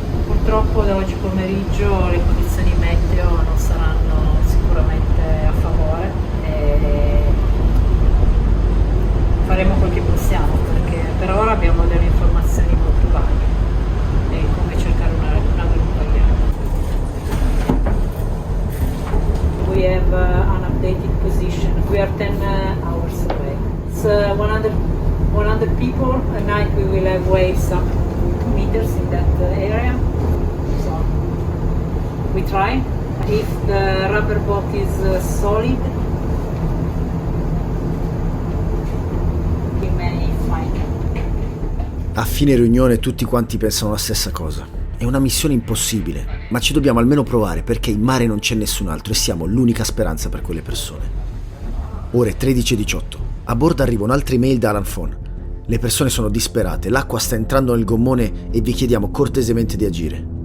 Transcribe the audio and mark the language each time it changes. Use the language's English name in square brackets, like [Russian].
[Italian] Purtroppo da oggi pomeriggio le condizioni meteo non saranno sicuramente a favore e faremo quel che possiamo, perché per ora abbiamo delle informazioni molto vaghe e come cercare una rotta chiara. [English] We have an updated position. We are 10 hours away. It's 100 people. At night we will have waves up 2 meters in that area. So we try. If the rubber boat is solid, we may find it. [Italian] A fine riunione tutti quanti pensano la stessa cosa. È una missione impossibile, ma ci dobbiamo almeno provare perché in mare non c'è nessun altro e siamo l'unica speranza per quelle persone. Ore 13:18. A bordo arriva un'altra email da Alan Fon. Le persone sono disperate, l'acqua sta entrando nel gommone e vi chiediamo cortesemente di agire.